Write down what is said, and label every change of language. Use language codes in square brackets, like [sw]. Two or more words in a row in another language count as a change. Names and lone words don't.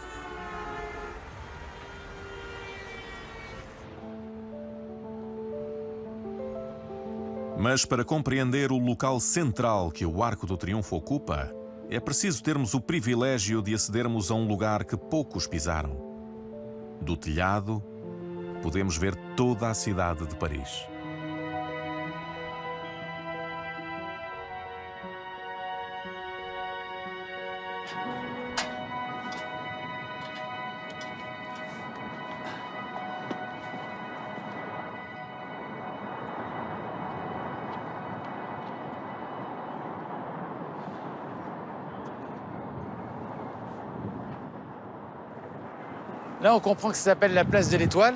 [pt] Mas para compreender o local central que o Arco do Triunfo ocupa, é preciso termos o privilégio de acedermos a um lugar que poucos pisaram. Do telhado, podemos ver toda a cidade de Paris. [fr] Là, on comprend que ça s'appelle la place de l'Étoile.